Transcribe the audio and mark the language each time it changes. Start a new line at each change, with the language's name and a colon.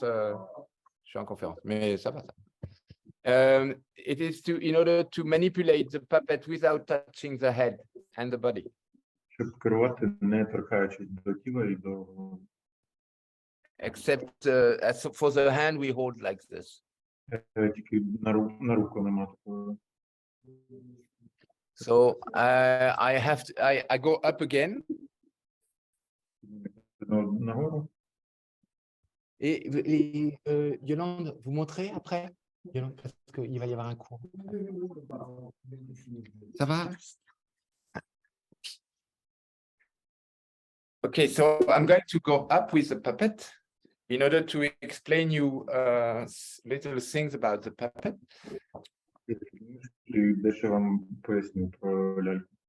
French: Je suis en conférence, mais ça va, ça.
English: It is in order to manipulate the puppet without touching the head and the body.
Ukrainian: Щоб керувати, не торкаючись до тіла і до голови.
English: Except as for the hand, we hold like this.
Ukrainian: Тільки на руку нема такого.
English: So I go up again.
Ukrainian: Нагору.
French: Et Yolande, vous montrez après, Yolande, parce qu'il va y avoir un cours. Ça va?
English: Okay, so I'm going to go up with the puppet in order to explain you little things about the puppet.
Ukrainian: І дещо вам поясню про ляльку.